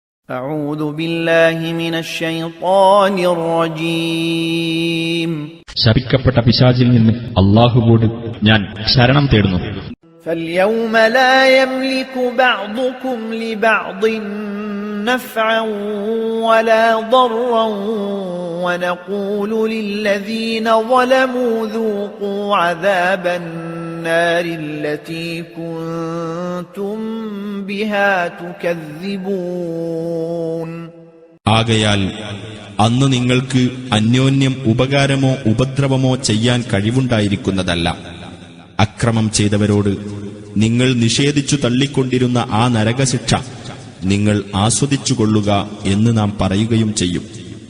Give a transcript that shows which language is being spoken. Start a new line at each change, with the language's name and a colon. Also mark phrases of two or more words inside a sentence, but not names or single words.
Arabic: أعوذ بالله من الشيطان الرجيم.
Malayalam: ശപിക്കപ്പെട്ട പിശാചിൽ നിന്ന് അല്ലാഹുവോട് ഞാൻ ശരണം തേടുന്നു.
Arabic: فاليوم لا يملك بعضكم لبعض نفعا ولا ضرا ونقول للذين ظلموا ذوقوا عذاب النار التي كنتم بها تكذبون.
Malayalam: ആകയാൽ അന്ന് നിങ്ങൾക്ക് അന്യോന്യം ഉപകാരമോ ഉപദ്രവമോ ചെയ്യാൻ കഴിവുണ്ടായിരിക്കുന്നതല്ല. അക്രമം ചെയ്തവരോട് നിങ്ങൾ നിഷേധിച്ചു തള്ളിക്കൊണ്ടിരുന്ന ആ നരകശിക്ഷ നിങ്ങൾ ആസ്വദിച്ചുകൊള്ളുക എന്ന് നാം പറയുകയും ചെയ്യും.